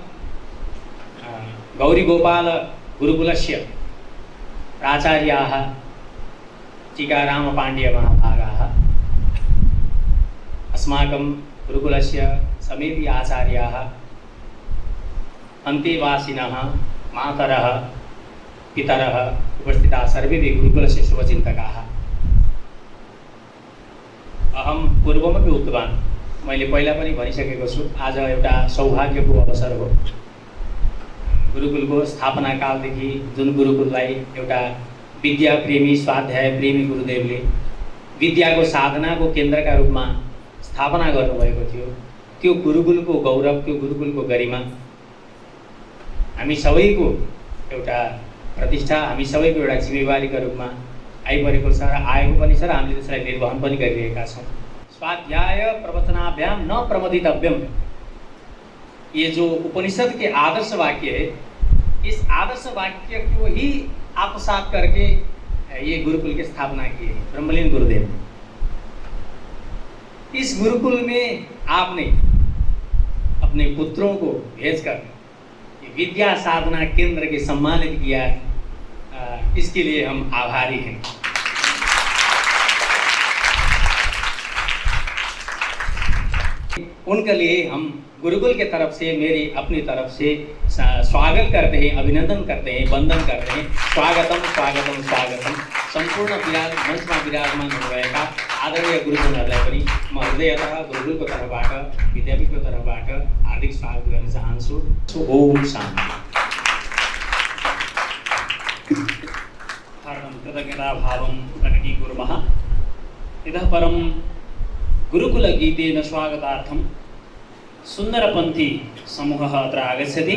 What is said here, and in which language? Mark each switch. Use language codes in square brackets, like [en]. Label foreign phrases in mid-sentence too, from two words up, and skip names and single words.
[sa] गौरीगोपाल गुरुकुलस्य प्राचार्याः टीकारामपाण्ड्य महाभागाः, अस्माकं गुरुकुलस्य समेपि आचार्याः, अन्तेवासिनः, मातरः, पितरः, उपस्थिताः सर्वेपि गुरुकुलस्य शुभचिन्तकाः। अहं पूर्वमपि उक्तवान्, [ne] मैले पहिला पनि भनिसकेको छु, आज एउटा सौभाग्यको अवसर हो। गुरुकुलको स्थापना कालदेखि जुन गुरुकुललाई एउटा विद्या प्रेमी, स्वाध्याय प्रेमी गुरुदेवले विद्याको साधनाको केन्द्रका रूपमा स्थापना गर्नुभएको थियो, त्यो गुरुकुलको गौरव, त्यो गुरुकुलको गरिमा हामी सबैको एउटा प्रतिष्ठा, हामी सबैको एउटा जिम्मेवारीका रूपमा आइपरेको छ र आएको पनि छ र हामीले त्यसलाई निर्वहन पनि गरिरहेका छौँ। [sa] स्वाध्याय प्रवचनाभ्याम न प्रमदितव्यम, [hi] ये जो उपनिषद के आदर्श वाक्य है, इस आदर्श वाक्य को ही आत्मसात करके ये गुरुकुल की स्थापना की है ब्रह्मलीन गुरुदेव ने। इस गुरुकुल में आपने अपने पुत्रों को भेजकर विद्या साधना केंद्र के सम्मानित किया, इसके लिए हम आभारी हैं। उनके लिए हम गुरुकुल के तरफ से, मेरी अपनी तरफ से स्वागत करते हैं, अभिनंदन करते हैं, वंदन करते हैं। स्वागतम स्वागतम स्वागतम। [ne] संपूर्ण मंचमा विराजमान हुनुभएका आदरणीय गुरुजनहरूलाई पनि म हृदयतः गुरुकुलको तर्फबाट, विद्यापीठको तर्फबाट हार्दिक स्वागत गर्न चाहन्छु। [sa] ओम शान्ति। कृतज्ञताभावं प्रकटीकुर्मः। इतः परं गुरुकुलगीतेन स्वागतार्थं सुन्दरपन्थी समूहः अत्र आगच्छति।